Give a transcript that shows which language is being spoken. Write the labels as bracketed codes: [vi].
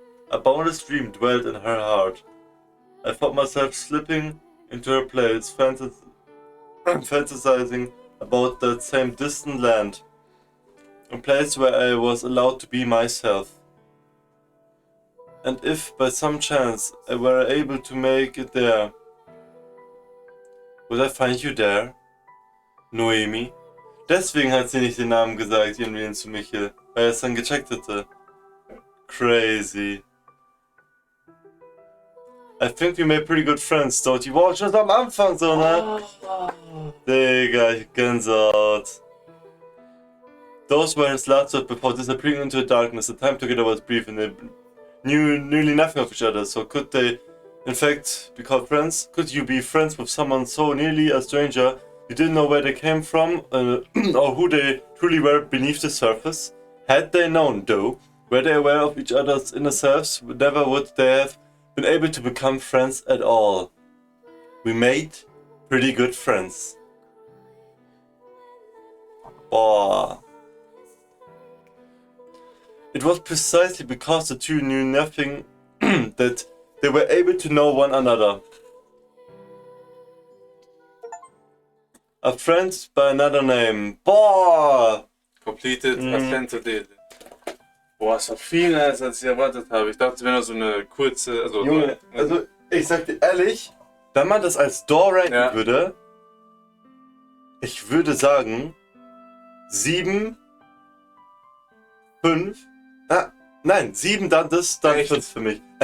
[en] A boundless dream dwelt in her heart. I found myself slipping into her place, fantasizing about that same distant land. A place where I was allowed to be myself. And if by some chance I were able to make it there, would I find you there, Noemi? [de] Deswegen hat sie nicht den Namen gesagt, irgendwie zu Michel, weil er es dann gecheckt hätte. [en] Crazy. I think we made pretty good friends, don't you? [de] Wow, schon am Anfang so, ne? Digga, ich Gänsehaut. [en] Those were his last words before disappearing into the darkness. The time together was brief and they knew nearly nothing of each other. So could they, in fact, be called friends? Could you be friends with someone so nearly a stranger you didn't know where they came from or who they truly were beneath the surface? Had they known, though, were they aware of each other's inner selves, never would they have been able to become friends at all. We made pretty good friends. [de] Boah. [en] It was precisely because the two knew nothing that they were able to know one another. A friend by another name. [de] Boah! [en] Completed ASSENTO DELE. [de] Boah, es war viel mehr, als ich erwartet habe. Ich dachte, es wäre nur so eine kurze... Also, Junge, also ich sag dir ehrlich, wenn man das als Door ranken würde, ich würde sagen 7, 5, nein, 7, dann das, dann 5 für mich.